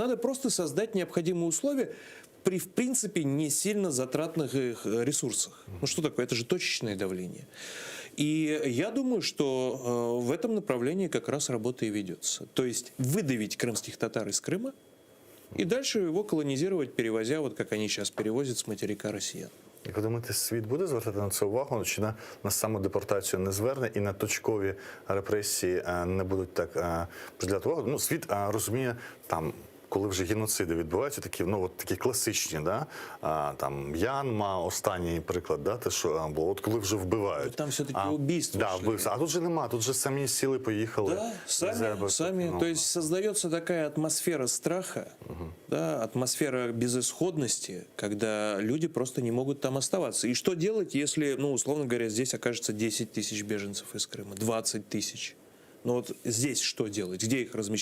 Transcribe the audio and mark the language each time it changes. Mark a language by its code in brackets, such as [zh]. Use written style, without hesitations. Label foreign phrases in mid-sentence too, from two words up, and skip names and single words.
[ru] Надо просто создать необходимые условия при, в принципе, не сильно затратных их ресурсах. Что такое? Это же точечное давление. И я думаю, что в этом направлении как раз работа и ведется. То есть выдавить крымских татар из Крыма и дальше его колонизировать, перевозя, как они сейчас перевозят с материка россиян. [uk] Як ви думаєте, світ буде звертати на це увагу, чи на саму депортацію не зверне і на точкові репресії не будуть так приділяти увагу? Світ розуміє там, коли вже геноциди відбуваються, такі класичні, да? М'янма, останній приклад, да? Те, що було, коли вже вбивають. [ru] Там все-таки убийства. [uk] Да, вбивства. А тут же нема, тут же самі сіли, поїхали. [ru] Да, сами. То есть создается такая атмосфера страха, да, атмосфера безысходности, когда люди просто не могут там оставаться. И что делать, если, условно говоря, здесь окажется 10 тысяч беженцев из Крыма, 20 тысяч? Здесь что делать? Где их размещать?